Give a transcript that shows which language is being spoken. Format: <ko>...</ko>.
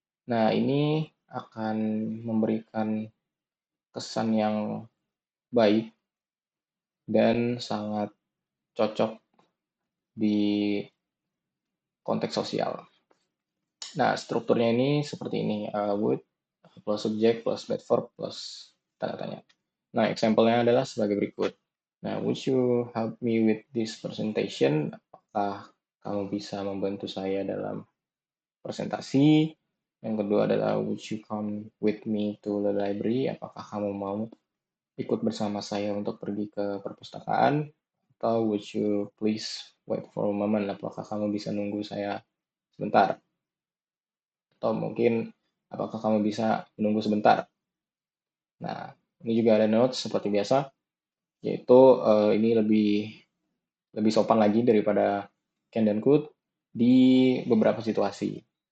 <id>Nah, ini akan memberikan kesan yang baik dan sangat cocok di konteks sosial. Nah, strukturnya ini seperti ini, would plus subject plus verb plus tanda tanya. Nah, example-nya adalah sebagai berikut.</id> <en>Nah, would you help me with this presentation?</en> <id>Apakah kamu bisa membantu saya dalam presentasi? Yang kedua adalah</id> <en>would you come with me to the library?</en> <id>Apakah kamu mau ikut bersama saya untuk pergi ke perpustakaan? Atau</id> <en>would you please wait for a moment?</en> <id>Apakah kamu bisa nunggu saya sebentar? Atau mungkin apakah kamu bisa menunggu sebentar? Nah, ini juga ada notes seperti biasa, yaitu ini lebih sopan lagi daripada can dan could di beberapa situasi.</id>